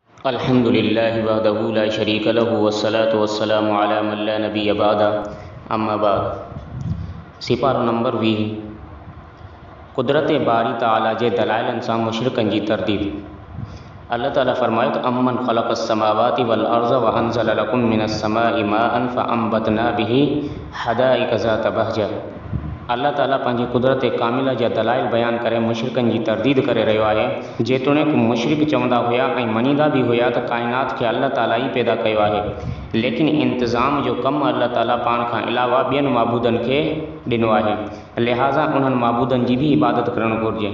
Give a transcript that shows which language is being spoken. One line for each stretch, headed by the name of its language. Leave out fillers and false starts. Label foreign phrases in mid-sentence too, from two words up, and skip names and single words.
Arabic: الحمد لله وحده لا شريك له والصلاة والسلام على من لا نبي بعده أما بعد.
Sindhi: सिपारो नंबर 20 कुदरत बारी ताला जे दलाइलन सां मुशरिकन जी तरदीद। अल्लाह ताला फरमायो त
Arabic: أمن خلق السماوات والأرض وأنزل لكم من السماء ماء فأنبتنا به حدائق ذات بهجة.
Sindhi: अल्लाह ताला पंहिंजी कुदरत कामिला जा दलाइल बयान करे मुशरिकन जी तरदीद करे रहियो आहे। जेतोणीकि मुशरिक चवंदा हुआ ऐं मञींदा भी हुआ त काइनात खे अल्लाह ताला ई पैदा कयो आहे, लेकिन इंतज़ाम जो कमु अल्लाह ताला पाण खां अलावा ॿियनि माबूदनि खे ॾिनो आहे, लिहाज़ा उन्हनि माबूदनि जी भी इबादत करणु घुरिजे।